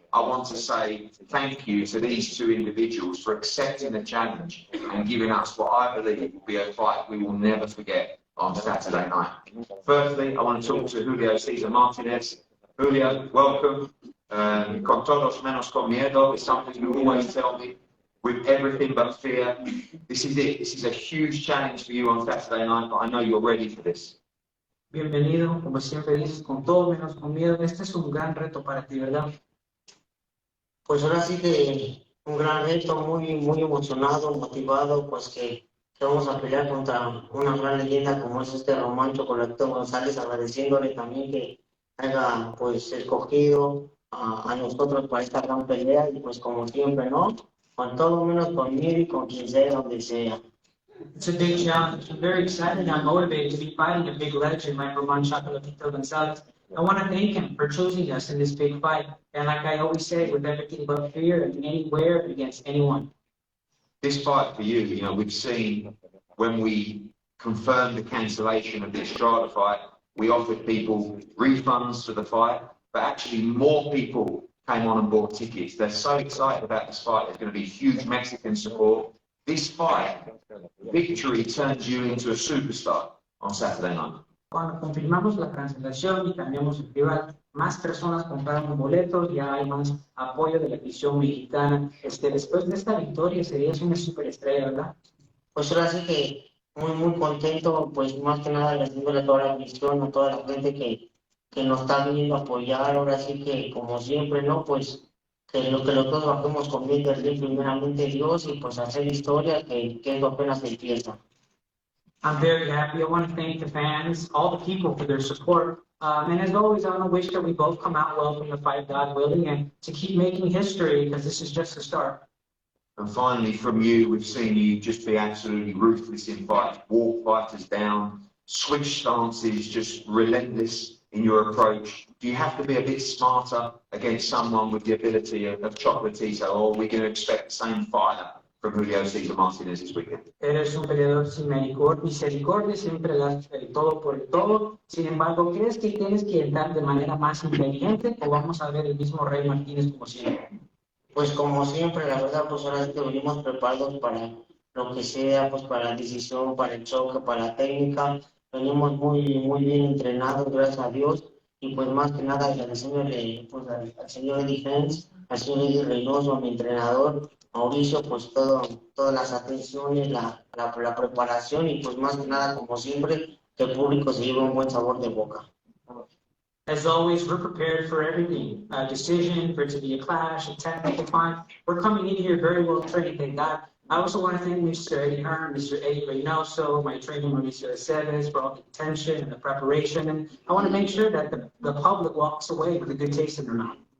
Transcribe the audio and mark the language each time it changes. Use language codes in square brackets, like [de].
[en] I want to say thank you to these two individuals for accepting the challenge and giving us what I believe will be a fight we will never forget on Saturday night. Firstly, I want to talk to Julio Cesar Martinez. Julio, welcome. [es] Con todos menos con miedo [en] is something you always tell me. With everything but fear. This is it. This is a huge challenge for you on Saturday night, but I know you're ready for this. [es] Bienvenido, como siempre dices, con todo menos con miedo. Este es un gran reto para ti, ¿verdad? Pues ahora sí que un gran reto, muy emocionado, motivado, pues que vamos a pelear contra una gran leyenda como es este Román Chocolatito González, agradeciéndole también que haya pues escogido a nosotros para esta gran pelea y pues como siempre, ¿no? Con todo menos conmigo y con quien sea, donde sea. [en] It's a big challenge. I'm very excited and I'm motivated to be fighting a big legend like Roman Chocolatito Gonzalez. I want to thank him for choosing us in this big fight. And like I always say, with everything but fear and anywhere against anyone. This fight for you, we've seen when we confirmed the cancellation of the Estrada fight, we offered people refunds for the fight, but actually more people came on and bought tickets. They're so excited about this fight. There's going to be huge Mexican support. This fight, victory turns you into a superstar on Saturday night. [es] Cuando confirmamos la cancelación y cambiamos el rival, más personas compraron boletos, ya hay más apoyo de la afición mexicana. Después de esta victoria serías una superestrella, ¿verdad? Pues ahora sí que muy contento, pues más que nada agradeciéndole a toda la afición, a toda la gente que nos está viniendo a apoyar. Ahora sí que como siempre, ¿no? Pues que los dos bajemos con bien del ring, primeramente Dios, y pues hacer historia, que eso apenas empieza. [en] I'm very happy. I want to thank the fans, all the people for their support. And as always, I want to wish that we both come out well from the fight, God willing, and to keep making history, because this is just the start. And finally, from you, we've seen you just be absolutely ruthless in fights, walk fighters down, switch stances, just relentless in your approach. Do you have to be a bit smarter against someone with the ability of Chocolatito, or are we going to expect the same fire from Julio Cesar Martinez this weekend? [es] Eres un peleador sin misericordia, siempre das el todo por el todo. Sin embargo, ¿crees que tienes que entrar de manera más inteligente o vamos a ver el mismo Rey Martínez como siempre? Pues como siempre, la verdad, pues ahora sí que venimos preparados para lo que sea, pues para la decisión, para el choque, para la técnica. Venimos muy bien entrenados, gracias a Dios. Y pues más que nada agradeciéndole pues, al señor Eddie Hens, al señor Eddie Reynoso, a mi entrenador, Mauricio, pues todas las atenciones, la preparación y pues más que nada, como siempre, que el público se lleve un buen sabor de boca. [en] As always, we're prepared for everything. A decision, for it to be a clash, a technical fight. We're coming in here very well trained, thank God. I also want to thank Mr. Eddie Hearn, Mr. Eddie Reynoso, my trainer, Julio Cesar, for all the attention and the preparation. And I want to make sure that the public walks away with a good taste in their mouth.